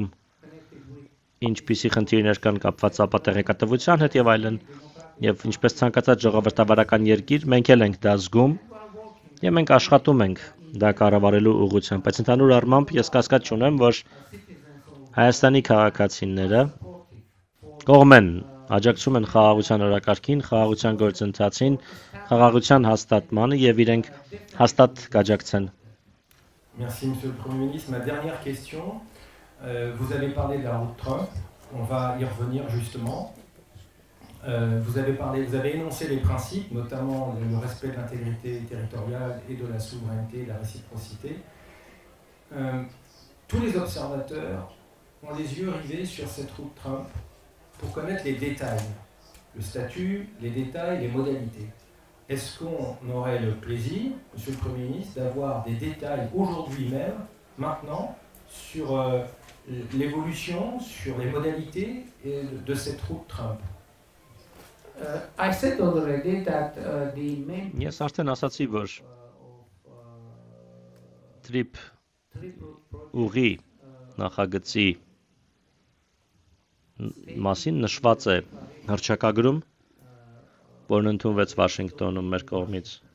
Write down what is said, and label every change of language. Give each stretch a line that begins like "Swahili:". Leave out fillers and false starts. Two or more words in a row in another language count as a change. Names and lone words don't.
Armenian: ինչպիսի խնդիրներ կան կապված ապատեղեկատվության հետ եւ այլն, եւ ինչպես ցանկացած ժողովրդավարական երկիր, մենք էլ ենք դա զգում եւ մենք աշխատում ենք դա կառավարելու ուղղությամբ, բայց ընդհանուր առմամբ ես կասկած չունեմ, որ Հայաստանի քաղաքացիները կողմ են, աջակցում են խաղաղության օրակարգին, խաղաղության գործընթացին, խաղաղության հաստատմանը եւ իրենք հաստատ կաջակցեն։
French: Merci, Monsieur le Premier ministre. Ma dernière question, vous avez parlé de la route Trump, on va y revenir justement. Vous avez énoncé les principes, notamment le respect de l'intégrité territoriale et de la souveraineté, de la réciprocité. Tous les observateurs ont les yeux rivés sur cette route Trump pour connaître les détails, le statut, les détails, les modalités. Est-ce qu'on aurait le plaisir, Monsieur le Premier ministre, d'avoir des détails aujourd'hui même, maintenant, sur l'évolution, sur les modalités de cette route Trump?
English: I said already that the main
Armenian: Ես արդեն ասացի, որ Trip ուղի նախագծի մասին նշված է հռչակագրում, որն ընդունվեց Վաշինգտոնում մեր կողմից։